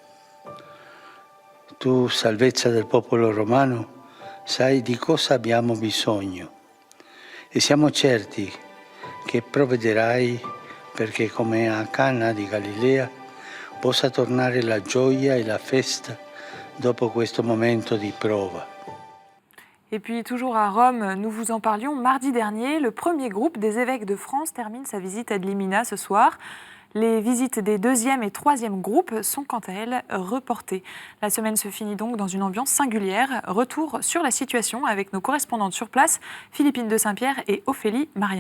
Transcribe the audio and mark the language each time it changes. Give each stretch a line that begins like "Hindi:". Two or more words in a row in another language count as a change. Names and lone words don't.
Italian: Tu, salvezza del popolo romano, sai di cosa abbiamo bisogno e siamo certi che provvederai perché come a Cana di Galilea possa tornare la gioia e la festa dopo questo momento di prova.
French: Et puis toujours à Rome, nous vous en parlions mardi dernier, le premier groupe des évêques de France termine sa visite
Latin: ad limina
French: ce soir. Les visites des deuxième et troisième groupes sont quant à elles reportées. La semaine se finit donc dans une ambiance singulière. Retour sur la situation avec nos correspondantes sur place, Philippine de Saint-Pierre et Ophélie Marien.